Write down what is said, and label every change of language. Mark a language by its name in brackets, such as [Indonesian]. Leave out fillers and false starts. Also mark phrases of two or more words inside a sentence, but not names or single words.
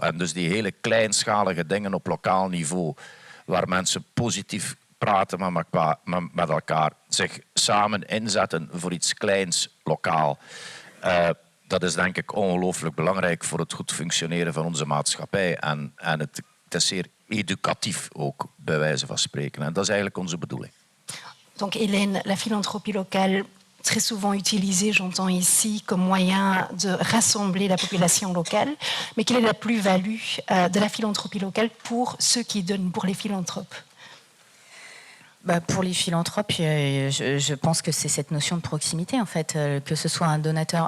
[Dutch] En dus die hele kleinschalige dingen op lokaal niveau, waar mensen positief praten met elkaar, zich samen inzetten voor iets kleins lokaal, dat is denk ik ongelooflijk belangrijk voor het goed functioneren van onze maatschappij. En het is zeer educatief ook, bij wijze van spreken. En dat is eigenlijk onze bedoeling. [French] Donc Hélène, la philanthropie locale, très souvent utilisée, j'entends ici, comme moyen de rassembler la population locale. Mais quelle est la plus-value de la philanthropie locale pour ceux qui donnent, pour les philanthropes? Pour les philanthropes, je pense que c'est cette notion de proximité, en fait, que ce soit un donateur.